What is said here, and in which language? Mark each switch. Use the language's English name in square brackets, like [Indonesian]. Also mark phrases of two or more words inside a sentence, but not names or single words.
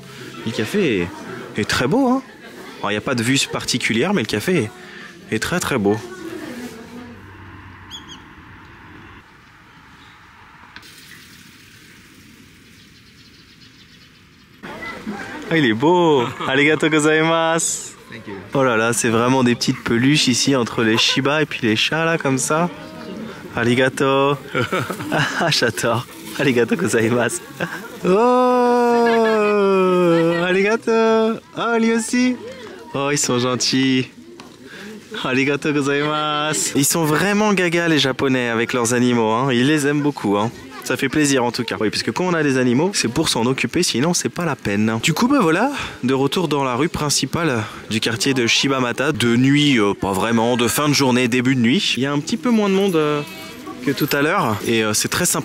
[French] Le café est très beau, hein. Alors, il n'y a pas de vue particulière, mais le café est très très beau. Il est beau. [Japanese] ありがとうございます. [French] Oh là là, c'est vraiment des petites peluches ici entre les Shiba et puis les chats là, comme ça. Arigato. J'adore. [Japanese] ありがとうございます. [French] Oh, arigato. Oh, lui aussi. Oh, ils sont gentils. [Japanese] ありがとうございます. [French] Ils sont vraiment gaga les Japonais avec leurs animaux. Hein. Ils les aiment beaucoup. Hein. Ça fait plaisir en tout cas. Oui, parce que quand on a des animaux, c'est pour s'en occuper, sinon c'est pas la peine. Du coup, voilà, de retour dans la rue principale du quartier de Shibamata. De nuit, pas vraiment, de fin de journée, début de nuit. Il y a un petit peu moins de monde que tout à l'heure et c'est très sympa.